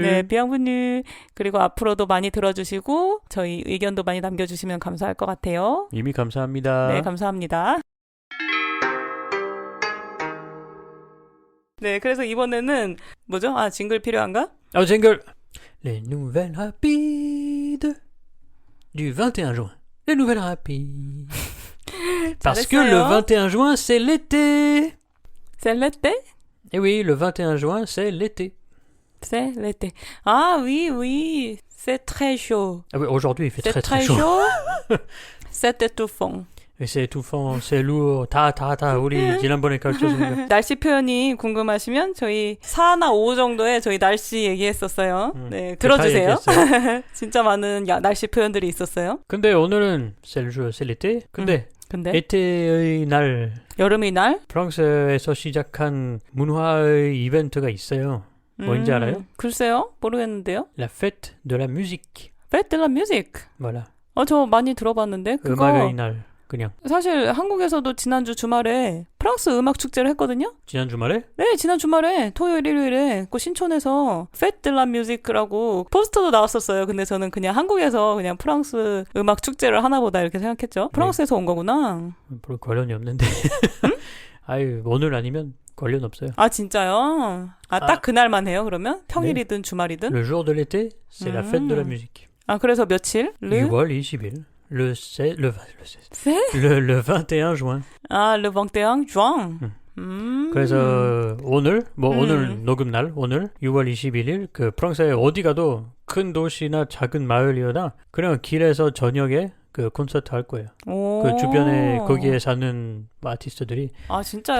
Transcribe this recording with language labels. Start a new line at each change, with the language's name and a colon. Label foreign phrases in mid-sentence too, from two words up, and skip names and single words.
Korean: 네, bienvenue. 그리고 앞으로도 많이 들어주시고 저희 의견도 많이 남겨주시면 감사할 것 같아요. 이미 감사합니다. 네, 감사합니다. 네, 그래서 이번에는 뭐죠? 징글 필요한가? 징글.
French: Les nouvelles rapides du 21 juin. Les nouvelles rapides. Parce que le 21 juin, c'est l'été. C'est l'été? Eh oui, le 21 juin, c'est l'été. C'est l'été. Oui. C'est très chaud. Oui, aujourd'hui, il fait très chaud. C'est étouffant. c'est étouffant, c'est lourd,
Korean: 다 우리 지난번에 가르쳐준 거. 날씨 표현이 궁금하시면 저희 4나 5 정도에 저희 날씨 얘기했었어요. 네, 들어주세요. 진짜 많은 날씨 표현들이 있었어요. 근데 오늘은
French: c'est le jour, c'est l'été.
Korean: 근데 에테의 날, 여름의 날, 프랑스에서 시작한 문화의 이벤트가 있어요. 뭔지 알아요? 글쎄요, 모르겠는데요.
French: La fête de la musique. Fête de la musique. Voilà.
Korean: 저 많이 들어봤는데 그거 음악의 날 그냥. 사실 한국에서도 지난주 주말에 프랑스 음악 축제를 했거든요. 지난 주말에? 네, 지난 주말에 토요일 일요일에 그 신촌에서 Fête de la musique라고 포스터도 나왔었어요. 근데 저는 그냥 한국에서 그냥 프랑스 음악 축제를 하나보다 이렇게 생각했죠. 프랑스에서 온 거구나. 별로 관련이 없는데. 응? 아유, 오늘 아니면 관련 없어요. 아, 진짜요? 딱 그날만 해요, 그러면? 평일이든 주말이든?
French: Le jour de l'été, c'est la fête de la musique.
Korean: 아, 그래서 며칠? 6월 20일.
French: Le 21 juin. 아, le 21 juin.
Korean: 그래서 오늘 오늘 녹음 날 오늘 6월 21일 그 프랑스에 어디 가도 큰 도시나 작은 마을이거나 그냥 길에서 저녁에 그 콘서트 할 거예요. 그 주변에 거기에 사는 아티스트들이 아, 진짜요?